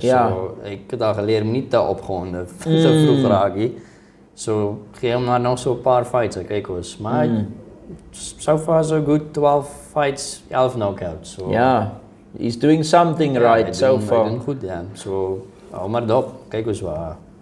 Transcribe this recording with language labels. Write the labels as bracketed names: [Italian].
[Afrikaans] So ek het al geleer om nie te opgewonde te vroeg raak nie. So gee hom maar nog so 'n paar fights, ek kyk ons. [English] Maar so far so good, 12 fights, 11 knockouts. So Ja, he's doing something right so far. [Afrikaans] Hy doen goed, ja. So hou maar dop, kyk ons waar.